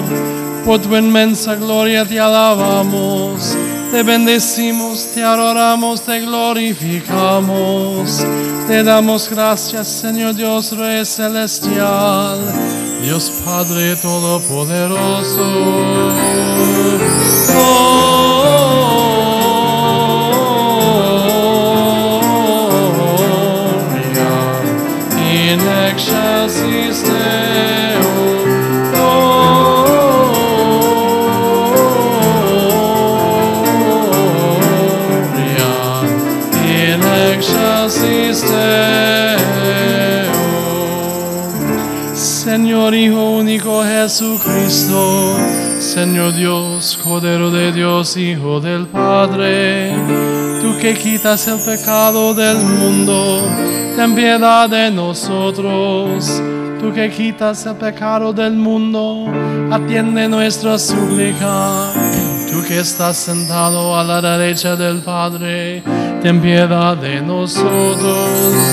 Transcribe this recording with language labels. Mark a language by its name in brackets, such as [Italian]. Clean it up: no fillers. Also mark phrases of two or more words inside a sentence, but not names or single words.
[Spanish] Por tu inmensa gloria te alabamos, te bendecimos, te adoramos, te glorificamos. Te damos gracias, Señor Dios Rey celestial, Dios Padre Todopoderoso. [Latin] In excelsis Deo, gloria, in excelsis Deo. [Spanish] Señor Hijo único Jesucristo, Señor Dios, Cordero de Dios, Hijo del Padre, tú que quitas el pecado del mundo, ten piedad de nosotros. Tú que quitas el pecado del mundo, atiende nuestra súplica. Tú que estás sentado a la derecha del Padre, ten piedad de nosotros.